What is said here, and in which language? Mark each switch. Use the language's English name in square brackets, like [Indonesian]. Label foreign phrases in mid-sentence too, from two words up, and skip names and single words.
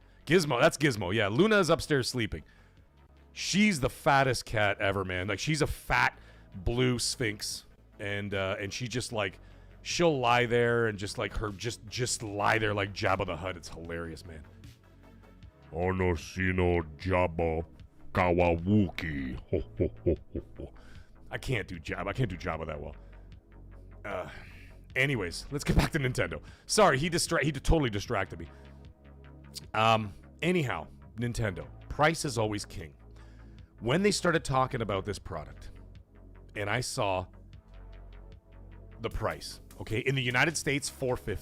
[English] Gizmo, that's Gizmo. Yeah, Luna is upstairs sleeping. She's the fattest cat ever, man. Like, she's a fat blue sphinx. And she just, like, she'll lie there and just, like, just lie there like Jabba the Hutt. It's hilarious, man. Onosino Jabba Kawawuki. Ho, ho, ho, ho, ho. I can't do Jabba that well. Anyways, let's get back to Nintendo. Sorry, he totally distracted me. Anyhow, Nintendo. Price is always king. When they started talking about this product, and I saw the price, okay, in the United States, $450.